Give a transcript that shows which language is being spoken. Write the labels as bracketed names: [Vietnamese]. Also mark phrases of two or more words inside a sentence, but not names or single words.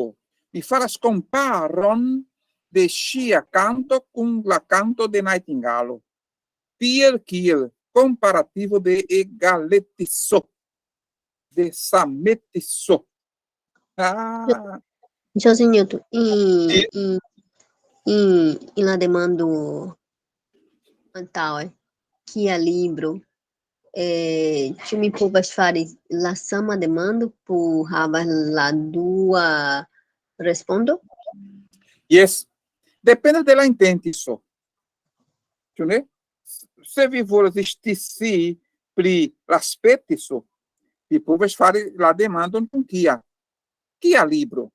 [Esperanto] Mi faras comparon de ŝia canto kun la canto de nightingalo. Tiel kiel comparativo de egaletiso, de sametiso. José Newton, em la demando mental, [Portuguese] que é livro, [Esperanto] tu me povas fari la sama demando por havas la dua respondo? [English] Yes. [Esperanto] Depende de la intentiso. Ĉu ne? Se vi volas scii pri la spetiso, vi povas fari la demandon kun kia libro.